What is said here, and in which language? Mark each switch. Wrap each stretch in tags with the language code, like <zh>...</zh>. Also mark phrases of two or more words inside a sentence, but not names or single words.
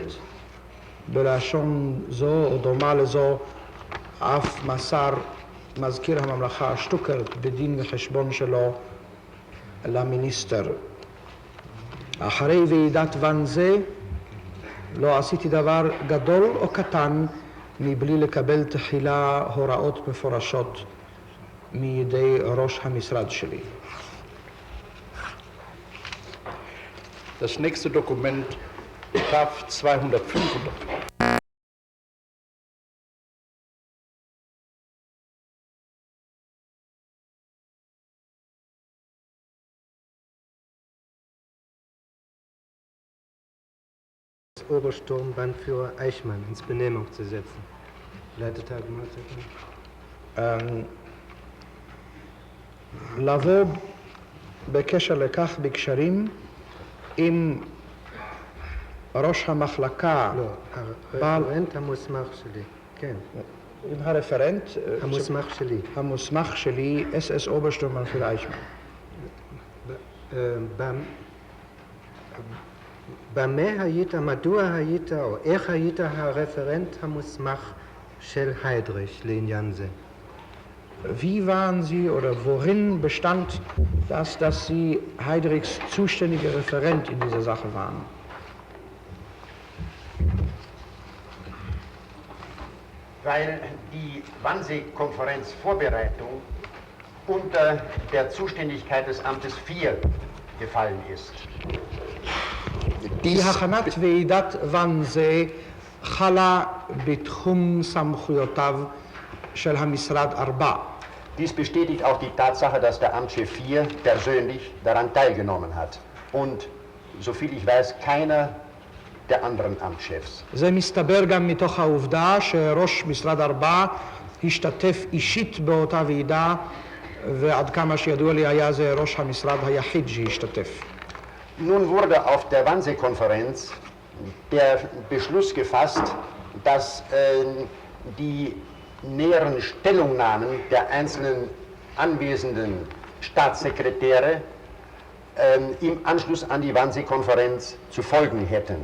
<he>בלשון זו או דומה לזו אף מסר מזכיר הממלכה שטוקרט בדין וחשבון שלו למיניסטר. אחרי ועידת ואנזה לא עשיתי דבר גדול או קטן מבלי לקבל תחילה הוראות מפורשות מידי ראש המשרד שלי.</he> <de>Das nächste Dokument, TAF 205. Obersturmbannführer Eichmann ins Benehmung zu setzen. Leitet Herr Gemeinde.</de> <he>לבוא בקשר לכך בקשרים עם ראש המחלקה, לא, הרפרנט המוסמך שלי, כן. עם הרפרנט המוסמך שלי. המוסמך שלי,</he> <de>SS Obersturmbannführer</de> <he>אייכמן. במה היית, מדוע היית או איך היית הרפרנט המוסמך של היידריך לעניין זה?</he> <de>Wie waren Sie oder worin bestand das, dass Sie Heydrichs zuständiger Referent in dieser Sache waren? Weil die Wannsee-Konferenzvorbereitung unter der Zuständigkeit des Amtes 4 gefallen ist.</de> <he>כי הכנת ועידת ואנזה חלה בתחום סמכויותיו של המשרד 4.</he> <de>Dies bestätigt auch die Tatsache, dass der Amtschef 4 persönlich daran teilgenommen hat. Und, soviel ich weiß, keiner der anderen Amtschefs.</de> <he>זה מסתבר גם מתוך העובדה שראש משרד 4 השתתף אישית באותה ועידה, ועד כמה שידוע לי היה זה ראש המשרד היחיד שהשתתף.</he> <de>Nun wurde auf der Wannsee-Konferenz der Beschluss gefasst, dass die näheren Stellungnahmen der einzelnen anwesenden Staatssekretäre im Anschluss an die Wannsee-Konferenz zu folgen hätten.</de>